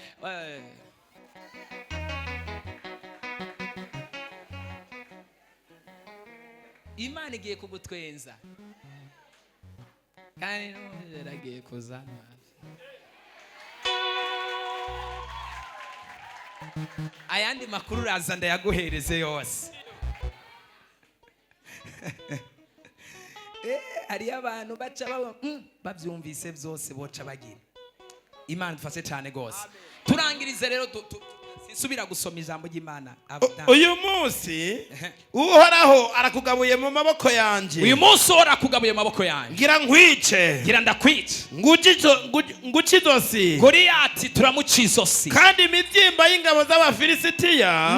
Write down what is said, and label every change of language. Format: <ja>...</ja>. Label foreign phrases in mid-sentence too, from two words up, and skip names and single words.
<rn>Imana igiye kugutwenza kandi naragiye kuzana ayandi makuru uraza ndayaguhereze yose. Hariyo abantu baca babyumvise byose boca bagira. Imana dufashe cyane rwose. Turangirize rero sinsubira gusoma ijambo ry'Imana. Uyu munsi uhoraho arakugabuye mu maboko yanjye. Uyu munsi arakugabuye mu maboko yanjye. Ngira nkwice. Ngira ndakwice. Nguci izosi. Goliyati turamuca izosi. Kandi imibyimba y'ingabo z'Abafilisitiya</rn>